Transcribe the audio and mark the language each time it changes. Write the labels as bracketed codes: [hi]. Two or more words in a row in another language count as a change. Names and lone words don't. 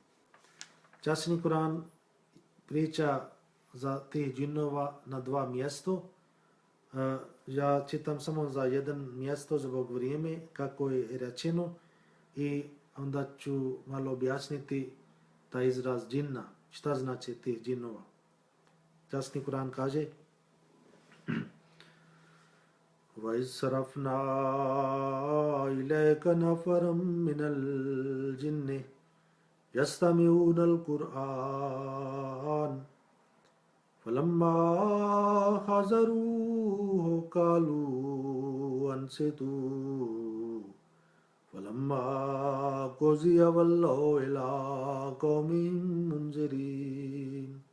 [bs] Časni Kur'an priča za tih džinova na 2 mjesto. Ja čitam samo za jedan mjesto zbog vrijeme kako je rečeno i onda ću malo objasniti taj izraz džinna. Šta znači tih džinova? Časni Kur'an kaže [ar] وَإِذْ صَرَفْنَا إِلَيْكَ نَفَرًا مِنَ الْجِنِّ يَسْتَمِعُونَ الْقُرْآنَ فَلَمَّا حَضَرُوهُ قَالُوا أَنصِتُوا فَلَمَّا قُضِيَ وَلَّوْا إِلَى قَوْمِهِمْ مُنذِرِينَ